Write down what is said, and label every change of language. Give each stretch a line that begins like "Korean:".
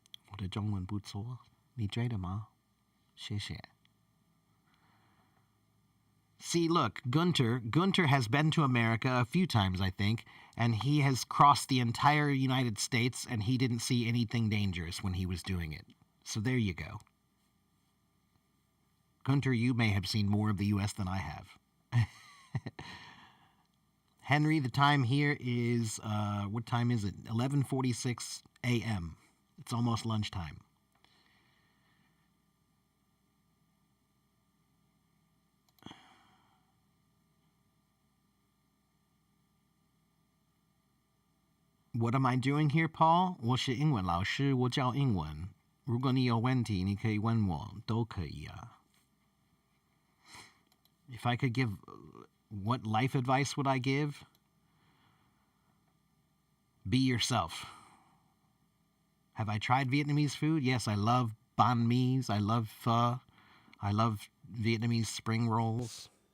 Chinese: 我的中文不错，你觉得吗？谢谢。
English: See, look, Gunter has been to America a few times, I think, and he has crossed the entire United States, and he didn't see anything dangerous when he was doing it. So there you go. Gunter, you may have seen more of the U.S. than I have. Henry, the time here is, what time is it? 11:46 a.m. It's almost lunchtime. What am I doing here, Paul?
Chinese: 我是英文老师，我教英文。如果你有问题，你可以问我，都可以啊。
English: If I could give, what life advice would I give? Be yourself. Have I tried Vietnamese food? Yes, I love banh mi's. I love pho. I love Vietnamese spring rolls.